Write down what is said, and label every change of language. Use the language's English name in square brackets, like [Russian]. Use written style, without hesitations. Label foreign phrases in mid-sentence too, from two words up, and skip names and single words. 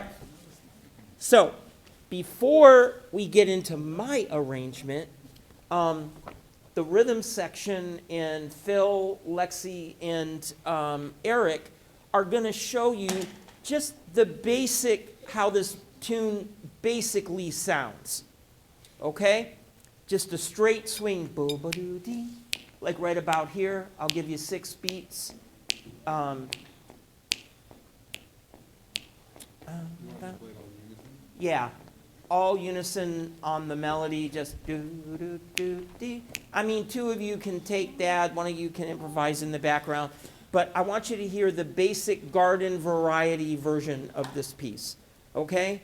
[English] So, before we get into my arrangement, The rhythm section and Phil, Lexi, and Eric are going to show you just the basic, how this tune basically sounds. Okay? Just a straight swing, bo-ba-doo-dee, like right about here. I'll give you 6 beats. Yeah, all unison on the melody, just do-do-do-dee. I mean, 2 of you can take that, 1 of you can improvise in the background, but I want you to hear the basic garden variety version of this piece, okay?